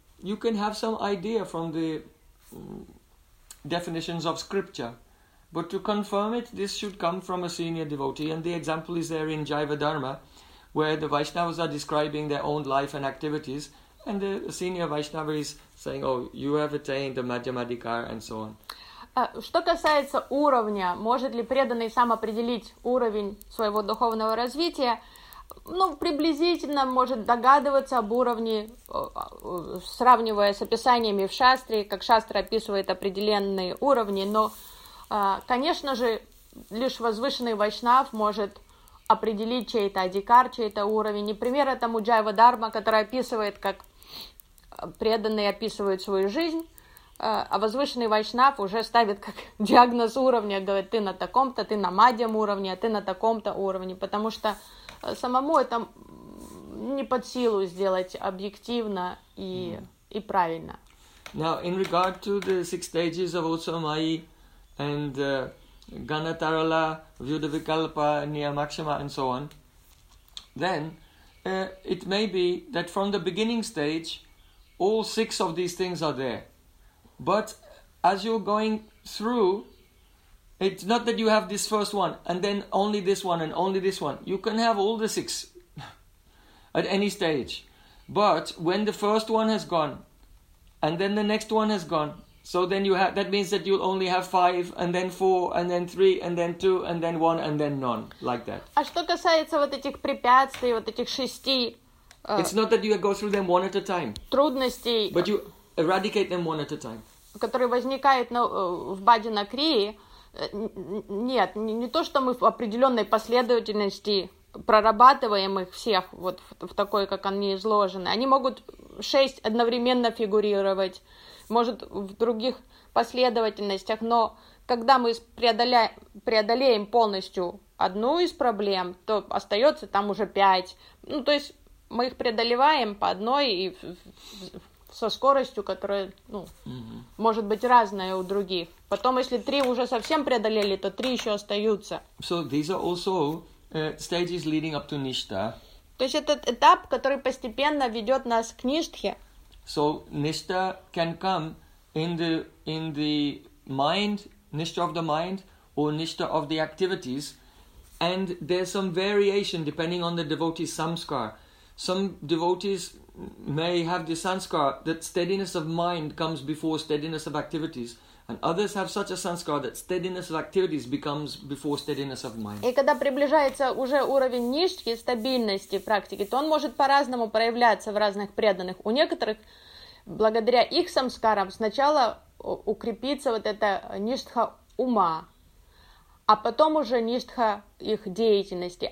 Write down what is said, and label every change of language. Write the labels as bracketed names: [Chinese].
[English] You can have some idea from the definitions of scripture, but to confirm it, this should come from a senior devotee, and the example is there in Jiva Dharma, where the Vaishnavas are describing their own life and activities, and the senior Vaishnava is saying, oh, you have attained the Madhyamadhikar, and so on. [Russian] Что касается уровня, может ли преданный сам определить уровень своего духовного развития? Ну, приблизительно может догадываться об уровне, сравнивая с описаниями в шастре, как шастра описывает определенные уровни, но, конечно же, лишь возвышенный вайшнав может определить чей-то адикар, чей-то уровень. И пример этому Джайва Дарма, который описывает, как преданные описывают свою жизнь, а возвышенный вайшнав уже ставит как диагноз уровня, говорит, ты на таком-то, ты на мадьям уровне, а ты на таком-то уровне, потому что самому это не под силу сделать объективно и и правильно. [English] Now, in regard to the six stages of Otsamayi and Ganatarala, Vyudhavikalpa, Niyamakshama, and so on, then it may be that from the beginning stage, all six of these things are there. But as you're going through, it's not that you have this first one and then only this one and only this one. You can have all the six at any stage. But when the first one has gone and then the next one has gone, so then you have, that means that you'll only have five and then four and then three and then two and then one and then none, like that. [Russian] А что касается вот этих препятствий, вот этих шести... [English] It's not that you go through them one at a time. [Russian] Трудностей. [English] But you eradicate them one at a time. [Russian] Которые возникают в баджанакрии, нет, не то, что мы в определенной последовательности прорабатываем их всех вот в такой, как они изложены. Они могут 6 одновременно фигурировать, может, в других последовательностях, но когда мы преодолеем полностью одну из проблем, то остается там уже 5. Ну, то есть мы их преодолеваем по одной и со скоростью, которая, ну, может быть разная у других. Потом, если 3 уже совсем преодолели, то 3 еще остаются. [English] So these are also stages leading up to Nishtha. [Russian] То есть этот этап, который постепенно ведет нас к Ништхе. [English] So Nishtha can come in the mind, Nishtha of the mind or Nishtha of the activities, and there's some variation depending on the devotee's samskar. Some devotees may have the samskar that steadiness of mind comes before steadiness of activities, and others have such a samskar that steadiness of activities becomes before steadiness of mind. [Russian] И когда приближается уже уровень ништхи, стабильности практики, то он может по-разному проявляться в разных преданных. У некоторых благодаря их самскарам сначала укрепится вот эта ништха ума, а потом уже ништха их деятельности.